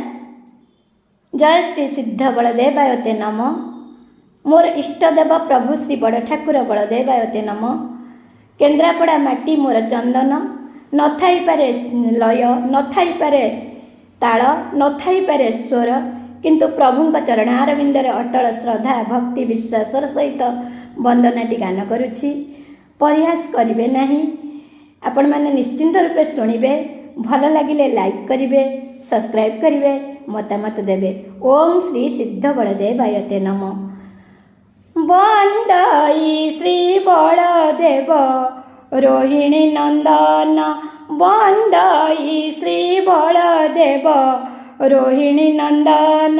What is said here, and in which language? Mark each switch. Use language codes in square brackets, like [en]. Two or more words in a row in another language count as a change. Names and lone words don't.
[or] ଜୟ ଶ୍ରୀ ସିଦ୍ଧ ବଳଦେବାୟତେ ନମଃ। ମୋର ଇଷ୍ଟଦେବ ପ୍ରଭୁ ଶ୍ରୀ ବଡ଼ ଠାକୁର ବଳଦେବାୟତେ ନମଃ। କେନ୍ଦ୍ରାପଡ଼ା ମାଟି ମୋର ଚନ୍ଦନ, ନ ଥାଇ ପାରେ ଲୟ, ନ ଥାଇ ପାରେ ତାଳ, ନ ଥାଇ ପାରେ ସ୍ୱର, କିନ୍ତୁ ପ୍ରଭୁଙ୍କ ଚରଣାରବିନ୍ଦରେ ଅଟଳ ଶ୍ରଦ୍ଧା ଭକ୍ତି ବିଶ୍ୱାସର ସହିତ ବନ୍ଦନାଟି ଗାନ କରୁଛି। ପରିହାସ କରିବେ ନାହିଁ। ଆପଣ ମାନେ ନିଶ୍ଚିନ୍ତ ରୂପେ ଶୁଣିବେ। ଭଲ ଲାଗିଲେ ଲାଇକ କରିବେ, ସବସ୍କ୍ରାଇବ କରିବେ, ମତାମତ ଦେବେ। ଓମ ଶ୍ରୀ ସିଦ୍ଧ ବଳଦେବାୟତେ ନମଃ। ବନ୍ଦଇ ଶ୍ରୀ ବଳଦେବ ରୋହିଣୀ ନନ୍ଦନ, ବନ୍ଦଇ ଶ୍ରୀ ବଳଦେବ ରୋହିଣୀ ନନ୍ଦନ, वंदई श्री बलदेव रोहिणी नंदन।